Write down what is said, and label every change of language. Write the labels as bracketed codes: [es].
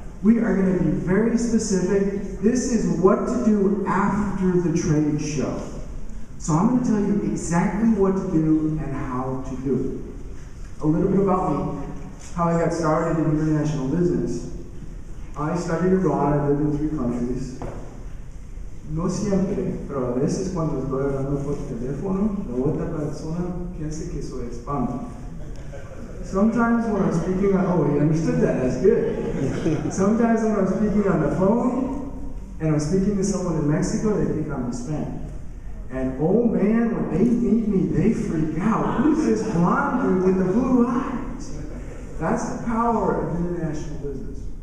[en] We are going to be very specific. This is what to do after the trade show. So I'm going to tell you exactly what to do and how to do it. A little bit about me. How I got started in international business. I studied abroad. I lived in 3 countries. [es] No siempre, pero a veces cuando estoy hablando por teléfono, la otra persona piensa que soy spam. [en] Sometimes when I'm speaking on, oh, you understood that, that's good. Sometimes when I'm speaking on the phone, and I'm speaking to someone in Mexico, they think I'm Hispanic. And oh man, when they meet me, they freak out. Who's this blonde dude with the blue eyes? That's the power of international business.